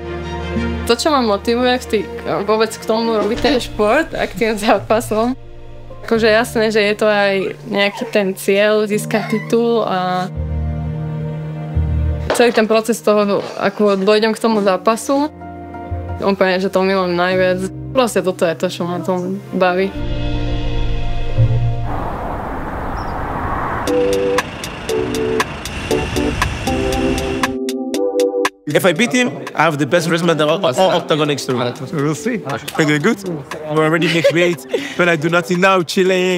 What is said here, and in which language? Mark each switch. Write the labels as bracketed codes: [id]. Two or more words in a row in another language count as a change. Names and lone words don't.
[sk] To, čo ma motivuje vôbec k tomu robiť ten šport a k tým zápasom, akože jasné, že je to aj nejaký ten cieľ, získať titul a celý ten proces toho, ako dojdem k tomu zápasu, úplne, že to milujem najviac. Proste toto je to, čo ma tom baví. [en] If I beat him, I have the best wristband of all Octagon Extreme. We'll see. I do good. I'm already making weight. When I do nothing now, chilling.